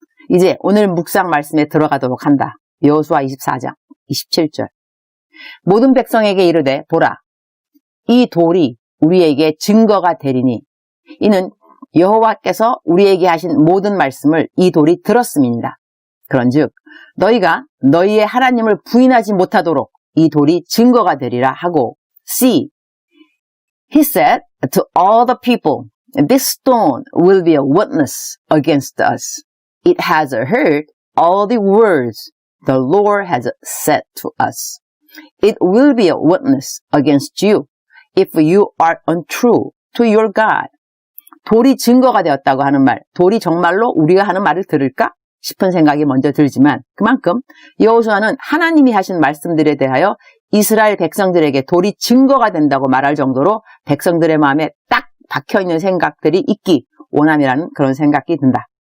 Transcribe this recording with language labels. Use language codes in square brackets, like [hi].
[ko] 이제 오늘 묵상 말씀에 들어가도록 한다. 여호수아 24장 27절. 모든 백성에게 이르되 보라, 이 돌이 우리에게 증거가 되리니 이는 여호와께서 우리에게 하신 모든 말씀을 이 돌이 들었음이니라. 그런즉 너희가 너희의 하나님을 부인하지 못하도록 이 돌이 증거가 되리라 하고, [en] See, he said to all the people, this stone will be a witness against us. It has heard all the words the Lord has said to us. It will be a witness against you if you are untrue to your God. [ko] 돌이 증거가 되었다고 하는 말, 돌이 정말로 우리가 하는 말을 들을까 싶은 생각이 먼저 들지만 그만큼 여호수아는 하나님이 하신 말씀들에 대하여 이스라엘 백성들에게 돌이 증거가 된다고 말할 정도로 백성들의 마음에 딱 박혀있는 생각들이 있기 원함이라는 그런 생각이 든다.